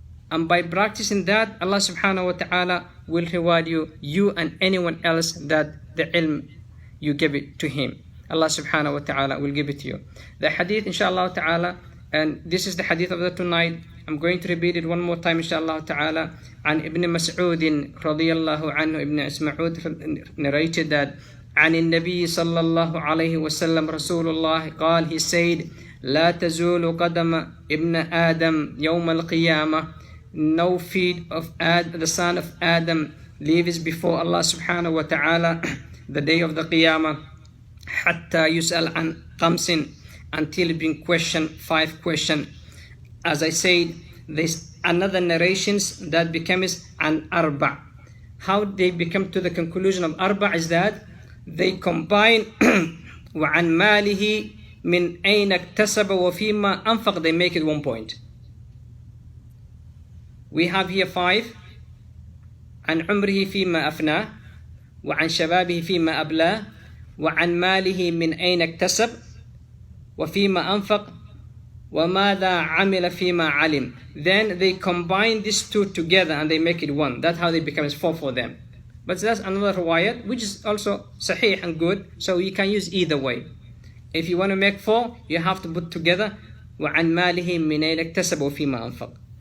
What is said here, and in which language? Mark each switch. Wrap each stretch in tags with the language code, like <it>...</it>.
<en>And by practicing that, Allah subhanahu wa ta'ala will reward you and anyone else that the ilm you give it to him. Allah subhanahu wa ta'ala will give it to you. The hadith, inshallah ta'ala, and this is the hadith of the tonight. I'm going to repeat it one more time, inshallah ta'ala. And Ibn Mas'ud radiyallahu anhu, Ibn Mas'ud narrated that,</en> <ar>عن النبي صلى الله عليه وسلم رسول الله قال,</ar> <en>he said,</en> <ar>لا تزول قدم ابن آدم يوم القيامة.</ar> <en>No feet of the son of Adam lives before Allah subhanahu wa ta'ala the day of the Qiyamah,</en> <ar>حتى يسأل عن خمس,</ar> <en>until being questioned 5 questions. As I said, there's another narrations that becomes an arba. how they become to the conclusion of arba is that they combine</en> <ar>وعن ماله من أين اكتسب وفيما أنفق,</ar> <en>they make it 1 point. We have here 5.</en> <ar>عن عمره فيما أفناه وعن شبابه فيما أبلاه وعن ماله من أين اكتسب وفيما أنفق وماذا عمل فيما علم.</ar> <en>Then they combine these two together and they make it 1. That's how they become 4 for them. But that's another riwayat which is also sahih and good, so you can use either way. If you want to make 4, you have to put together</en> <ar>وعن ماله من أين اكتسب وفيما أنفق.</ar>